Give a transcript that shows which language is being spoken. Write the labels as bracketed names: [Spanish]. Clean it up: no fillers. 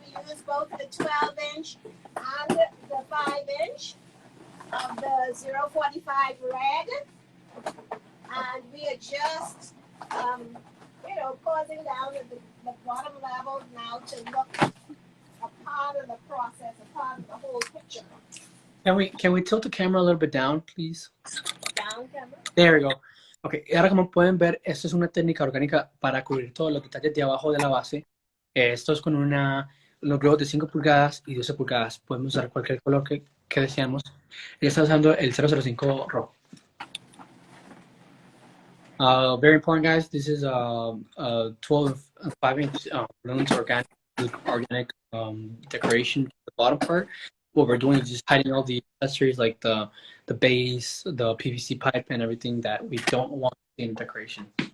[English] We use both the 12-inch and the 5-inch of the 045 red. And we are just, pausing down at the bottom level now to look a part of the process, a part of the whole picture. Can we tilt the camera a little bit down, please? Down camera. There we go. [Spanish] Okay, y ahora como pueden ver, esto es una técnica orgánica para cubrir todos los detalles de abajo de la base. Esto es con unos globos de 5 pulgadas y 12 pulgadas. Podemos usar cualquier color que deseamos. Ella está usando el 005 rojo. [English] Very important, guys. This is a 12 5-inch balloons organic decoration for the bottom part. What we're doing is just hiding all the accessories like the base, the PVC pipe, and everything that we don't want in decoration.